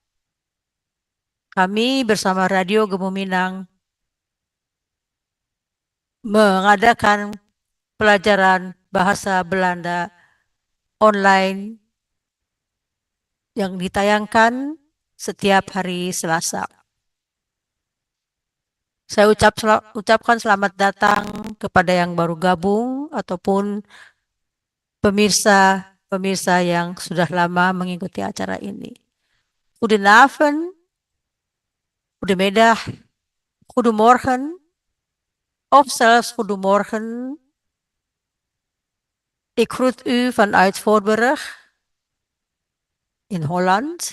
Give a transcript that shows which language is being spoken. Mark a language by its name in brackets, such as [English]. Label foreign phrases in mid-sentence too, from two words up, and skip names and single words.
[Indonesian] Kami bersama Radio Gemu Minang mengadakan pelajaran bahasa Belanda online yang ditayangkan setiap hari Selasa. Saya ucapkan selamat datang kepada yang baru gabung ataupun pemirsa yang sudah lama mengikuti acara ini. [Dutch] Goedenavond, goedemiddag, goedemorgen, of zelfs goedemorgen. Ik groet u vanuit Voorburg in Holland.